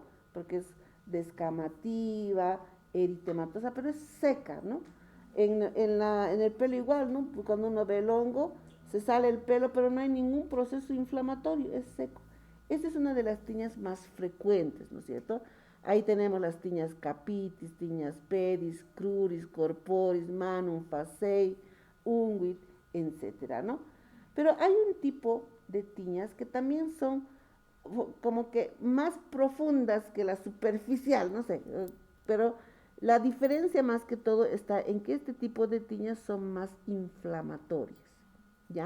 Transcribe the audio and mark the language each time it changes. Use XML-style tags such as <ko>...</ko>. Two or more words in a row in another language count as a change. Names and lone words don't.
<es>Porque es descamativa, eritematosa, pero es seca, ¿no? En el pelo igual, ¿no? Cuando uno ve el hongo, se sale el pelo, pero no hay ningún proceso inflamatorio, es seco. Esta es una de las tiñas más frecuentes, ¿no es cierto? Ahí tenemos las tiñas capitis, tiñas pedis,</es> <la>cruris, corporis, manum, facei, unguit,</la> <es>etcétera, ¿no? Pero hay un tipo de tiñas que también son como que más profundas que la superficial, no sé, pero la diferencia más que todo está en que este tipo de tiñas son más inflamatorias, ¿ya?</es>